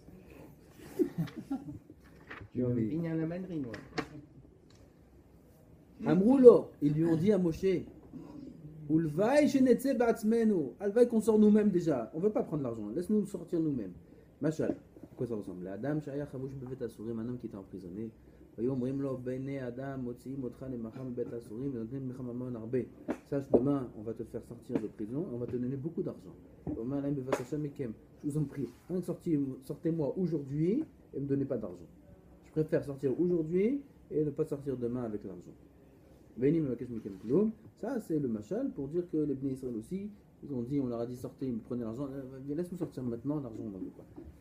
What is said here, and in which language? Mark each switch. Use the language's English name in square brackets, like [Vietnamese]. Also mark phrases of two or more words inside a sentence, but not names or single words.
[French] Tu Oui. Il y a la mandarine, ouais. Amroulo, ils lui ont dit à Moshe, [Hebrew] ולוואי שנצא בעצמנו, [French] Alvaï qu'on sort nous-mêmes déjà. On veut pas prendre l'argent, laisse-nous sortir nous-mêmes. Machal, à quoi ça ressemble? [Hebrew] אדם שהיה חבוש בבית אסורים, [French] un homme qui était emprisonné. [Hebrew] ויאמרים לו בני אדם מוציאים אותך למחר מבית האסורים ונותנים לך ממון הרבה. [French] Sache, demain on va te faire sortir de prison et on va te donner beaucoup d'argent. [Hebrew] אומר להם בבקשה מכם, [French] je vous en prie, sortez-moi aujourd'hui et ne me donnez pas d'argent. Je préfère sortir aujourd'hui et ne pas sortir demain avec l'argent. [Hebrew] ואיני מבקש מכם כלום. [French] Ça c'est le machal pour dire que les Bnei Israël aussi, ils ont dit, on leur a dit sortez, ils prenaient l'argent, laisse-nous sortir maintenant, l'argent on n'en veut pas.